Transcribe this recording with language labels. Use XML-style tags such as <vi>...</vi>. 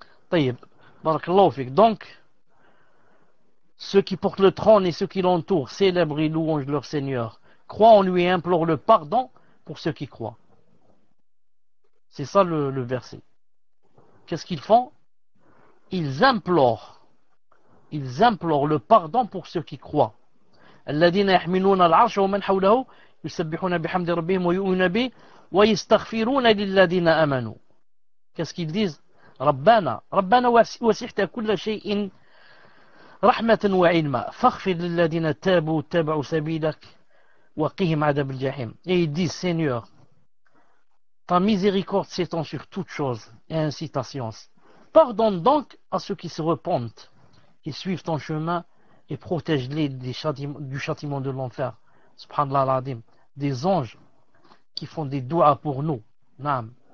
<fr>Taïb, barakallahu fik. Donc, ceux qui portent le trône et ceux qui l'entourent célèbrent et louangent leur Seigneur, croient en lui et implorent le pardon pour ceux qui croient. C'est ça le verset. Qu'est-ce qu'ils font? Ils implorent le pardon pour ceux qui croient.</fr> <ar>الذين يحملون العرش ومن حوله يسبحون بحمد ربهم ويؤمنون به ويستغفرون للذين آمنوا.</ar> <fr>Qu'est-ce qu'ils disent?</fr> <ar>ربنا وسعت كل شيء رحمة وعلما فاغفر للذين تابوا واتبعوا سبيلك وقهم عذاب الجحيم.</ar> <fr>Et ils disent, Seigneur, ta miséricorde s'étend sur toute chose et ainsi ta science. Pardonne donc à ceux qui se repentent, qui suivent ton chemin et protège-les du châtiment de l'enfer. Subhanallah al-Azim. Des anges qui font des doigts pour nous. Naam.</fr>